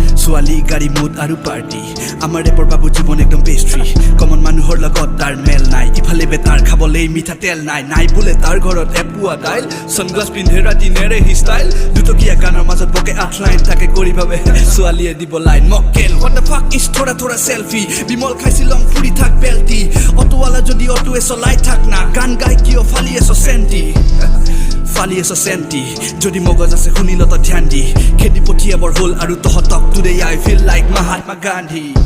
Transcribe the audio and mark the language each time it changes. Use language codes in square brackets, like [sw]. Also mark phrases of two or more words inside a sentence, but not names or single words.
[as] ছোৱালী, গাড়ী, মুদ আৰু পাৰ্টি। আমাৰ ৰেপৰ বাবু জীৱন একদম পেষ্ট্ৰী। কমন মানুহৰ লগত তাৰ মেল নাই। ইফালে বেটাৰ, খাবলৈ মিঠাতেল নাই। নাই বোলে তাৰ ঘৰত এপোৱা দাইল। ছানগ্লাছ পিন্ধে, ৰাতি নেৰে সি ষ্টাইল। দুটকীয়া গানৰ মাজত বকে আঠ লাইন। তাকে কৰি ভাবে ছোৱালীয়ে দিব লাইন। মক্কেল, [en] what the fuck is [hi] थोड़ा थोड़ा [as] চেলফি? বিমল খাই শ্বিলং, ফুৰি থাক বেলটি। অটোৱালা যদি অটোৱে চলাই থাক না। গান গাই কিয় ফালি আছ চেণ্টি? ফালি আছ চেণ্টি। যদি মগজ আছে শুনি ল তই ধ্যান দি, খেদি পঠিয়াবৰ হ'ল আৰু তহঁতক। [en] Today I feel like মহাত্মা গান্ধী।